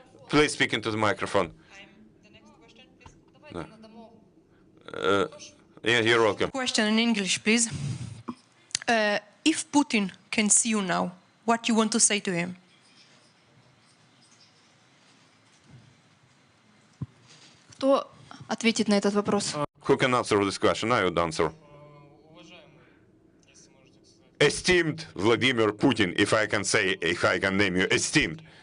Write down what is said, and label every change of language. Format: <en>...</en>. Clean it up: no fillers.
<en>Please speak into the microphone. Yeah, you're welcome. Question in English, please. If Putin can see you now, what you want to say to him?</en> <ru>Кто ответит на этот вопрос?</ru> <en>Who can answer this question? I would answer. Esteemed Vladimir Putin, if I can name you, esteemed.</en>